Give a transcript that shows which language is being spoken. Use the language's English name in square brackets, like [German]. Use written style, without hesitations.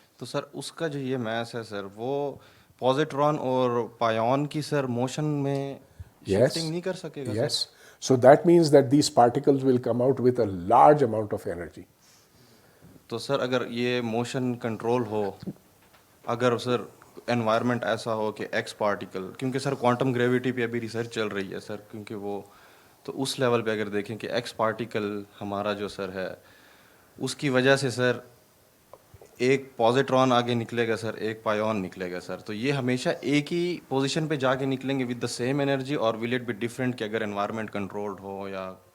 [Urdu] تو سر اس کا جو یہ میس ہے سر وہ پازیٹران اور پایون کی سر موشن میں شفٹنگ نہیں کر سکے گا. [English] Yes. So that means that these particles will come out with a large amount of energy. [Urdu] تو سر اگر یہ موشن کنٹرول ہو, اگر سر انوائرمنٹ ایسا ہو کہ ایکس پارٹیکل, کیونکہ سر کوانٹم گریویٹی پہ ابھی ریسرچ چل رہی ہے سر, کیونکہ وہ تو اس لیول پہ اگر دیکھیں کہ ایکس پارٹیکل ہمارا جو سر ہے اس کی وجہ سے سر ایک پازیٹران آگے نکلے گا سر, ایک پایون نکلے گا سر, تو یہ ہمیشہ ایک ہی پوزیشن پہ جا کے نکلیں گے [English] with the same energy, اور will it be different [Urdu] کہ اگر انوائرمنٹ کنٹرولڈ ہو یا.